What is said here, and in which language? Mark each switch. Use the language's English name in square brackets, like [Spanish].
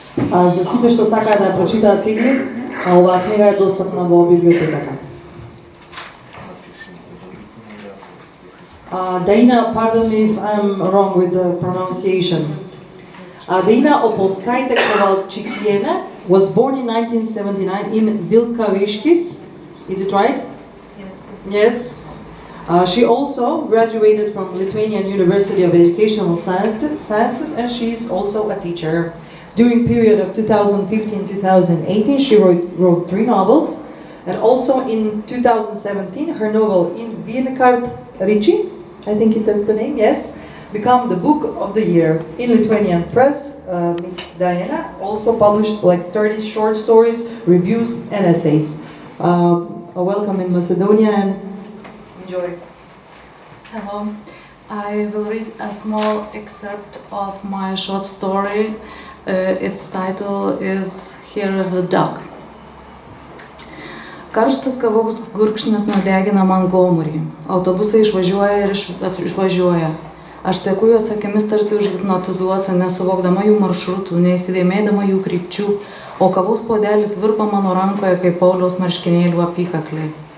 [Macedonian] За сите што сакаат да прочитаат книги, оваа книга е достапна во библиотеката. [English] Daina, pardon me if I'm wrong with the pronunciation. Daina Opolskajte Kowalczykiene was born in 1979 in Wilkaweškis. Is it right? Yes. She also graduated from Lithuanian University of Educational Sciences, and she's also a teacher. During period of 2015-2018, she wrote 3 novels, and also in 2017, her novel In Vienekart Ricci, I think that's the name, yes, became the book of the year. In Lithuanian press, Miss Diana also published like 30 short stories, reviews, and essays. Welcome in Macedonia and enjoy. Hello. I will read a small excerpt of my short story. Its title is Here is a Dog. [Lithuanian] Karštas kavos gurkšnis nudegina man gomurį. Autobusai išvažiuoja ir išvažiuoja. Aš seku juos akimis tarsi užhipnotizuota, nesuvokdama jų maršrutų, neįsidėmėdama jų krypčių, o kavos puodelis virpa mano rankoje kaip Pauliaus marškinėlių apykakliai.